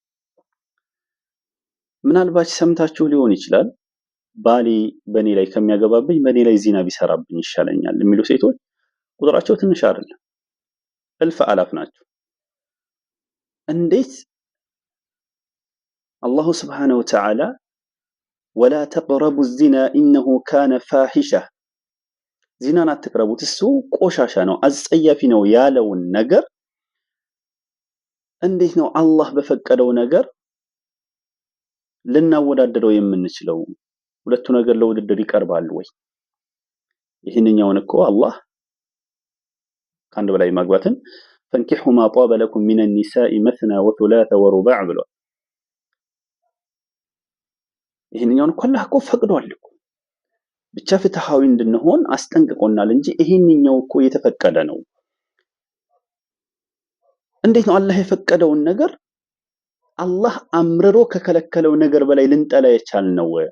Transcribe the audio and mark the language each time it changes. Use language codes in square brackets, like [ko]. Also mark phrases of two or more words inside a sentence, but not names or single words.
[am] ምናልባት ሰምታችሁ ሊሆን ይችላል ባሊ በኔ ላይ ከሚያገባብኝ በኔ ላይ ዚና ቢሰራብኝ ይሻለኛል የሚሉ ሴቶች ቁጥራቸው ትንሽ አይደለም እልፍ አላፍ ናቸው እንዴት አላሁ [ar] سبحانه وتعالى ولا تقربوا الزنا انه كان فاحشه [am] ዚናን አትቅረቡት እሱ ቆሻሻ ነው አስጸያፊ ነው ያለውን ነገር እንዴት ነው አላህ በፈቀደው ነገር ልናወዳደረው የምንችለው ሁለቱ ነገር ለውድድር ይቀርባሉ ወይ ይሄንኛውን እኮ አላህ ከአንድ በላይ ማግባትን [ar] فانكحوا ما طاب لكم من النساء مثنى وثلاث ورباع [am] ብሏል ይሄንኛውን እኮ አላህ እኮ ፈቅዷል እኮ ብቻ ፍትሃዊ እንድንሆን አስጠንቅቆናል እንጂ ይሄንኛው እኮ የተፈቀደ ነው እንዴት ነው አላህ የፈቀደውን ነገር አላህ አምርሮ ከከለከለው ነገር በላይ ልንጠላ የቻልነው